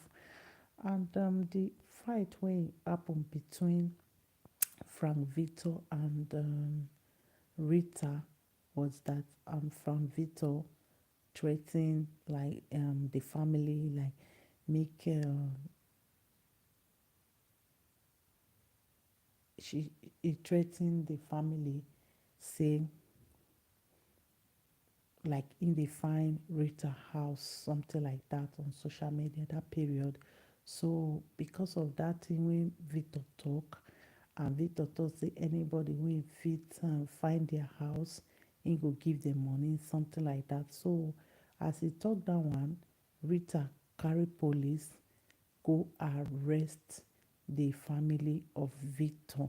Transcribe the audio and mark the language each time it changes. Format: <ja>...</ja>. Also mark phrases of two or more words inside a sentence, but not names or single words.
<pcm>And the fight wey happen between Frank Victor and Rita was that from Victor threatening like the family, like make she he threatened the family, say like in dey find Rita house, something like that on social media that period. So because of that thing wey Victor talk, and Victor talk say anybody wey fit find their house, he go give them money, something like that. So as he talk that one, Rita carry police go arrest the family of Victor.</pcm>